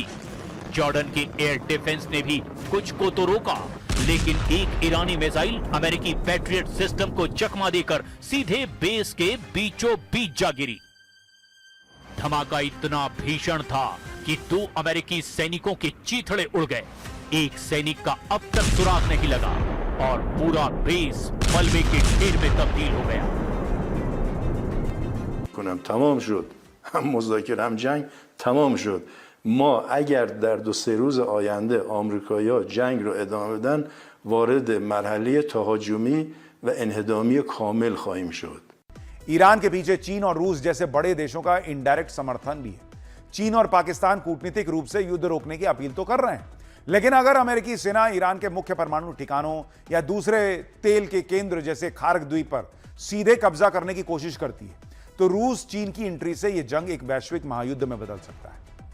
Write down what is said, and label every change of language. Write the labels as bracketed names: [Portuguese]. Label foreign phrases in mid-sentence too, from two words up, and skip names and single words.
[Hindi] जॉर्डन के एयर डिफेंस ने भी कुछ को तो रोका, लेकिन एक ईरानी मिसाइल अमेरिकी पैट्रियट सिस्टम को चकमा देकर सीधे बेस के बीचों बीच जा गिरी। धमाका इतना भीषण था कि 2 अमेरिकी सैनिकों के चीथड़े उड़ गए। एक सैनिक का अब तक सुराग नहीं लगा और पूरा बेस मलबे के ढेर में तब्दील हो गया। [Persian] کنم تمام شد هم مذاکره هم جنگ تمام شد ما اگر در 2-3 روز آینده آمریکایی‌ها جنگ رو ادامه بدن وارد مرحله تهاجمی و انهدامی کامل خواهیم شد [Hindi] ईरान के पीछे चीन और रूस जैसे बड़े देशों का इनडायरेक्ट समर्थन भी है। चीन और पाकिस्तान कूटनीतिक रूप से युद्ध रोकने की अपील तो कर रहे हैं, लेकिन अगर अमेरिकी सेना ईरान के मुख्य परमाणु ठिकानों या दूसरे तेल के केंद्र जैसे खार्ग द्वीप पर सीधे कब्जा करने की कोशिश करती है, तो रूस चीन की एंट्री से यह जंग एक वैश्विक महायुद्ध में बदल सकता है।